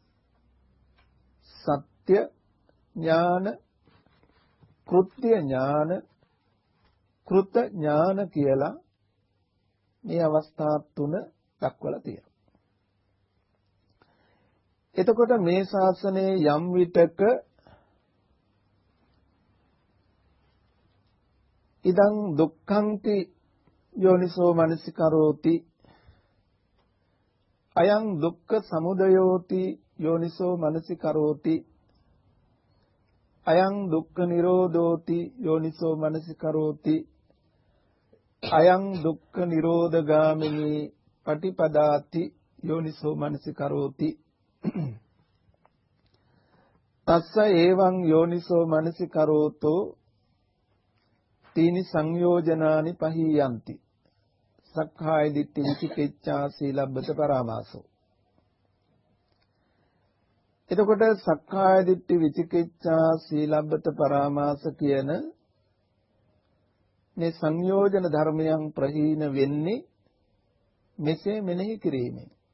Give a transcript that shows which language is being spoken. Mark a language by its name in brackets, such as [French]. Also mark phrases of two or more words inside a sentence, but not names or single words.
[Sinhala] සත්‍ය ඥාන, කෘත්‍ය ඥාන, කෘත ඥාන කියලා මේ අවස්ථා තුන දක්වලා තියෙනවා. එතකොට මේ ශාසනයේ යම් විටක [Pali] ඉදං දුක්ඛන්ති යෝනිසෝ මනසිකරෝති අයං දුක්ඛ සමුදයෝති යෝනිසෝ මනසිකරෝති අයං දුක්ඛ නිරෝධෝති යෝනිසෝ මනසිකරෝති අයං දුක්ඛ නිරෝධගාමිනී පටිපදාති යෝනිසෝ මනසිකරෝති තස්ස එවං යෝනිසෝ මනසිකරෝතෝ තීනි සංයෝජනානි පහියන්ති සක්ඛාය දිට්ඨි විචිකිච්ඡා සීලබ්බත පරාමාසෝ. [Sinhala] එතකොට [Pali] සක්ඛාය දිට්ඨි විචිකිච්ඡා සීලබ්බත පරාමාස [Sinhala] කියන මේ සංයෝජන ධර්මයන් ප්‍රහීන වෙන්නේ මෙසේ මෙනෙහි කිරීමෙන්.